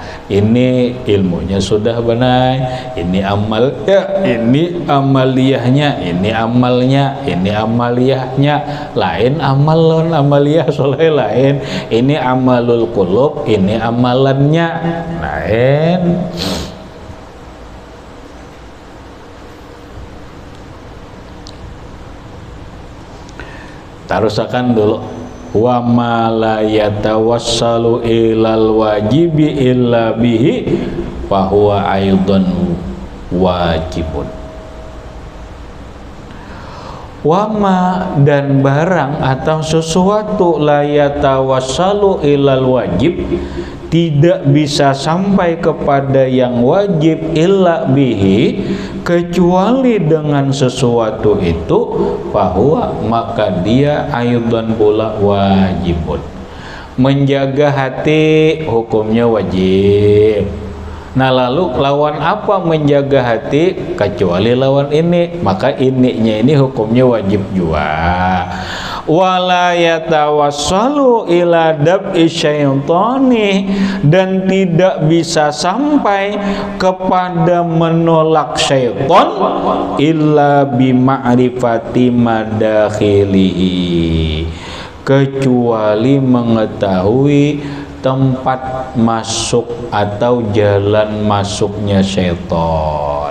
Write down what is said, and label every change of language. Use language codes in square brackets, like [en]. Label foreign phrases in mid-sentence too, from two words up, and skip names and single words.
[bjn] Ini ilmunya sudah benar, ini amal ya, ini amaliyahnya, ini amalnya, ini amaliyahnya, lain amal lawan amaliyah soleh lain. Ini [ar] عمل القلوب, [bjn] ini amalannya lain. Tarusakan dulu. [ar] وما لا يتوصل إلى الواجب إلا به فهو أيضا واجب. [bjn] Wama dan barang atau sesuatu [ar] لا يتوصل إلى الواجب, [bjn] tidak bisa sampai kepada yang wajib [ar] إلا به, [bjn] kecuali dengan sesuatu itu, bahwa maka dia ayudan pula wajibun. Menjaga hati hukumnya wajib. Nah, lalu lawan apa menjaga hati kecuali lawan ini? Maka ininya ini hukumnya wajib juga. [ar] ولا يتوصل إلى دفع الشيطان, [bjn] dan tidak bisa sampai kepada menolak syaitan [ar] إلا بمعرفة مداخله, [bjn] kecuali mengetahui tempat masuk atau jalan masuknya syaitan.